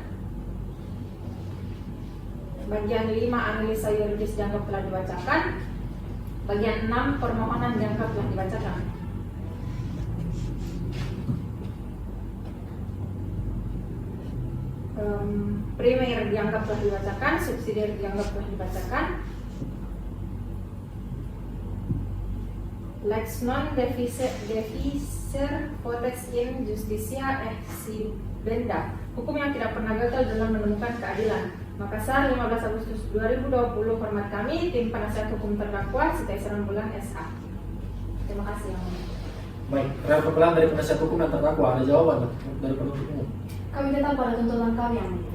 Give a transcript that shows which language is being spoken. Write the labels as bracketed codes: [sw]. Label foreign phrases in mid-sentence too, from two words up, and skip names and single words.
[id] Bagian 5 analisa yuridis dianggap telah dibacakan. Bagian 6 permohonan dianggap telah dibacakan. Primer dianggap telah dibacakan, subsidiar dianggap telah dibacakan. [la] Lex non deficer codex in justitia exhibenda. [id] Hukum yang tidak pernah gagal dalam menemukan keadilan. Makassar, 15 Agustus 2020. Hormat kami, tim penasihat hukum terdakwa Siti Aisyah Rembulan SH. Terima kasih yang mulia. Baik, terhadap pembelaan dari penasihat hukum dan terdakwa ada jawaban dari penuntut umum. Kami tetap pada tuntutan kami yang mulia.